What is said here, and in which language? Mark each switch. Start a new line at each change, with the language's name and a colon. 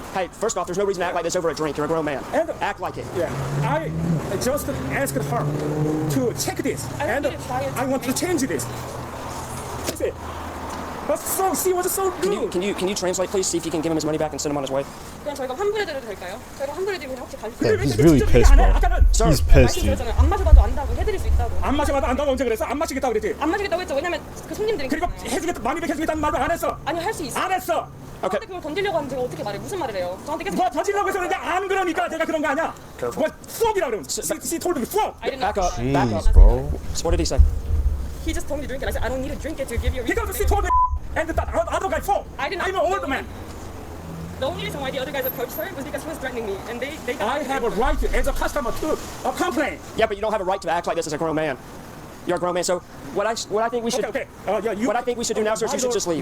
English: Hey, first off, there's no reason to act like this over a drink. You're a grown man. And act like it. Yeah, I just asked her to check this, and I want to change this. See, but so she was so rude. Can you translate, please? See if you can give him his money back and send him on his way.
Korean: 그냥 저희가 환불해드려도 될까요? 저희가 환불해드리면 혹시 갈 수
English: Yeah, he's really pissed, bro. He's pissed, dude.
Korean: 안 마셔봐도 안다고 해드릴 수 있다고. 안 마셔봐도 안다고 언제 그랬어? 안 마시겠다고 그랬지? 안 마시겠다고 했죠. 왜냐면 그 손님들이 그리고 해주겠다, 많이백 해주겠다는 말도 안 했어. 아니 할 수 있어. 안 했어. 저한테 그걸 던지려고 하면 제가 어떻게 말해? 무슨 말을 해요? 저한테 계속 뭐 던지려고 해서 그런데 안 그러니까 제가 그런 거 아니야? 뭐 수업이라 그러면
English: she told me
Korean: 수업.
English: I did not. Back up. Back up. Jeez, bro. So what did he say? He just told me to drink it. I said I don't need to drink it to give you a Because she told me and the other guy fought. I did not. I'm an old man. The only reason why the other guys approached her was because he was threatening me, and they I have a right as a customer to complain. Yeah, but you don't have a right to act like this as a grown man. You're a grown man. So what I think we should what I think we should do now, sir, is you should just leave.